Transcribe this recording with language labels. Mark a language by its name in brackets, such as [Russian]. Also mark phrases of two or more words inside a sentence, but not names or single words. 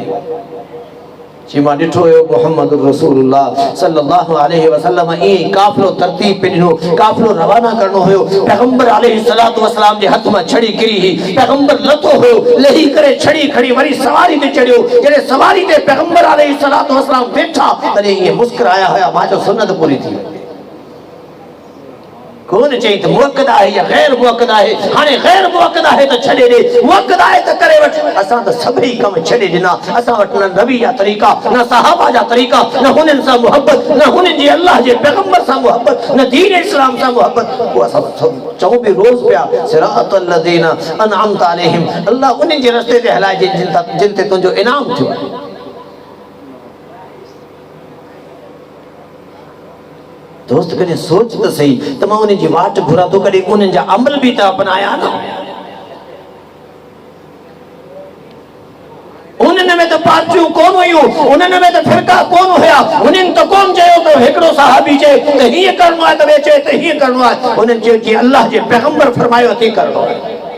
[Sindhi] जी मां ॾिठो हुयो मोहम्मद रसूलुल्लाह [Arabic] صلى الله عليه وسلم [Sindhi] ई काफ़िलो तरतीब पे ॾिनो, काफ़िलो रवाना करणो हुयो, पैगंबर [Arabic] عليه الصلاة والسلام [Sindhi] जे हथ मां छड़ी किरी ही, पैगंबर लथो हुयो, लही करे छड़ी खड़ी वरी सवारी ते चढ़ियो, जॾहिं सवारी ते पैगंबर [Arabic] عليه الصلاة والسلام [Sindhi] वेठा तॾहिं इहे मुस्कुराया हुया, मां जो सुन्नत पूरी थी कोन चई त मुअक्कद आहे या गैर मुअक्कद आहे, हाणे गैर मुअक्कद आहे त छॾे ॾे, मुअक्कद आहे त करे वठ। असां त सभई कम छॾे ॾिना, असां वटि न नबी जा तरीक़ा, न सहाबा जा तरीक़ा, न हुननि सां मुहबत, न हुननि जी अल्लाह जे पैगंबर सां मुहबत, न दीन इस्लाम सां मुहबत, पोइ असां चऊं बि रोज़ पिया [Arabic] صراط الذين أنعمت عليهم, [Sindhi] अल्लाह उन्हनि जे रस्ते ते हलाए जिन ते तुंहिंजो इनाम थियो। दोस्त कॾहिं सोच त सही त मां उन्हनि जी वाट घुरां थो, कॾहिं उन्हनि जा अमल बि त अपनाया न। उन्हनि में त पार्टियूं कोन हुयूं, उन्हनि में त फिरका कोन हुया, उन्हनि त कोन चयो त हिकिड़ो सहाबी चए त हीअं करणो आहे त ॿिए चए त हीअं करणो आहे, उन्हनि चयो जीअं अल्लाह जे पैगंबर फरमायो तीअं करणो आहे।